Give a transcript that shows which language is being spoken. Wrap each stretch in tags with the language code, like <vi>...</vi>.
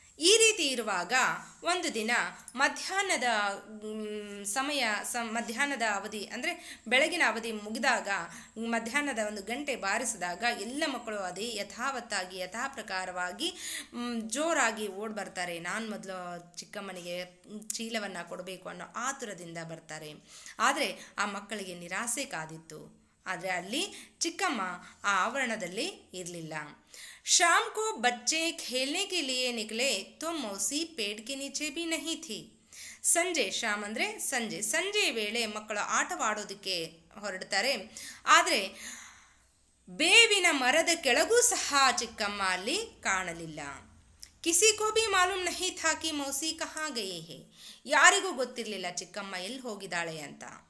<kn>ಈ ರೀತಿ ಇರುವಾಗ ಒಂದು ದಿನ ಮಧ್ಯಾಹ್ನದ ಮಧ್ಯಾಹ್ನದ ಅವಧಿ ಅಂದರೆ ಬೆಳಗಿನ ಅವಧಿ ಮುಗಿದಾಗ, ಮಧ್ಯಾಹ್ನದ ಒಂದು ಗಂಟೆ ಬಾರಿಸಿದಾಗ ಎಲ್ಲ ಮಕ್ಕಳು ಅದೇ ಯಥಾವತ್ತಾಗಿ ಯಥಾಪ್ರಕಾರವಾಗಿ ಜೋರಾಗಿ ಓಡಿ ಬರ್ತಾರೆ. ನಾನು ಮೊದಲು ಚಿಕ್ಕಮ್ಮನಿಗೆ ಚೀಲವನ್ನು ಕೊಡಬೇಕು ಅನ್ನೋ ಆತುರದಿಂದ ಬರ್ತಾರೆ. ಆದರೆ ಆ ಮಕ್ಕಳಿಗೆ ನಿರಾಸೆ ಕಾದಿತ್ತು. ಆದರೆ ಅಲ್ಲಿ ಚಿಕ್ಕಮ್ಮ ಆ ಆವರಣದಲ್ಲಿ ಇರಲಿಲ್ಲ.</kn> <hi>शाम को बच्चे खेलने के लिए निकले तो मौसी पेड़ के नीचे भी नहीं थी.</hi> <kn>ಸಂಜೆ, ಶಾಮ್ ಅಂದರೆ ಸಂಜೆ ವೇಳೆ ಮಕ್ಕಳು ಆಟವಾಡೋದಕ್ಕೆ ಹೊರಡ್ತಾರೆ. ಆದರೆ ಬೇವಿನ ಮರದ ಕೆಳಗೂ ಸಹ ಚಿಕ್ಕಮ್ಮ ಅಲ್ಲಿ ಕಾಣಲಿಲ್ಲ.</kn> <hi>ಕಿಸಿ ಕೋ ಭಿ ಮಾಲೂಮ್ ನಹಿ ಥಾ ಕಿ ಮೌಸಿ ಕಹಾ ಗಯಿ ಹೇ.</hi> <kn>ಯಾರಿಗೂ ಗೊತ್ತಿರಲಿಲ್ಲ ಚಿಕ್ಕಮ್ಮ ಎಲ್ಲಿ ಹೋಗಿದ್ದಾಳೆ ಅಂತ.</kn>